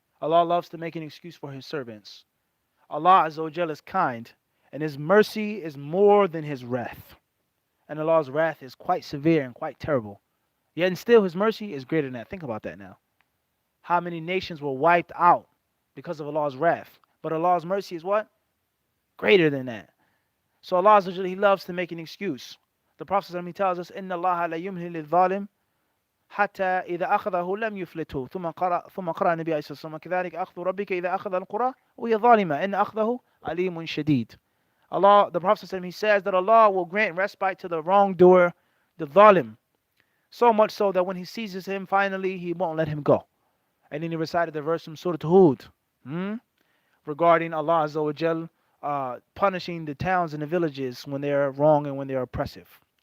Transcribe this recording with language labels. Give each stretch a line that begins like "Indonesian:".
English: Allah loves to make an excuse for His servants. Allah Azza wa Jalla is kind, and His mercy is more than His wrath. And Allah's wrath is quite severe and quite terrible. Yet and still His mercy is greater than that. Think about that now. How many nations were wiped out because of Allah's wrath? But Allah's mercy is what? Greater than that. So Allah Azza wa Jalla, He loves to make an excuse. The Prophet he tells us,
Arabic: إِنَّ اللَّهَ لَيُمْهِلِ الظَّالِمِ حتى إذا أخذه لم يفلته ثم قرأ النبي عليه الصلاة والسلام كذلك أخذ ربك إذا أخذ القرى وهي ظالمة إن أخذه أليم شديد.
English: Allah, the Prophet he says that Allah will grant respite to the wrongdoer, the zalim, so much so that when He seizes him, finally He won't let him go. And then He recited the verse from Surah Hud regarding Allah Azza wa Jal punishing the towns and the villages when they are wrong and when they are oppressive.